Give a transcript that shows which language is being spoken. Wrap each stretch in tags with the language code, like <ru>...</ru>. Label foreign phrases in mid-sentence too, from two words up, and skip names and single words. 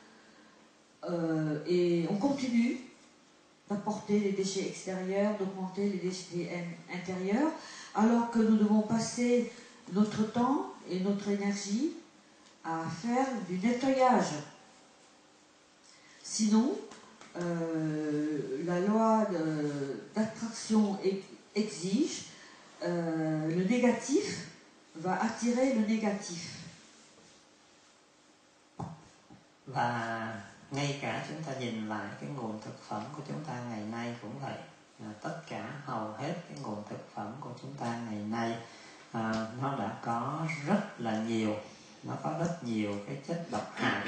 <fr>Et on continue d'apporter les déchets extérieurs, d'augmenter les déchets intérieurs, alors que nous devons passer notre temps et notre énergie à faire du nettoyage. Sinon, la loi d'attraction exige le négatif va attirer le négatif.</fr> <vi>Và ngay cả chúng ta nhìn lại cái nguồn thực phẩm của chúng ta ngày nay cũng vậy. Tất cả hầu hết cái nguồn thực phẩm của chúng ta ngày nay nó đã có rất là nhiều, nó có rất nhiều cái chất độc hại.</vi>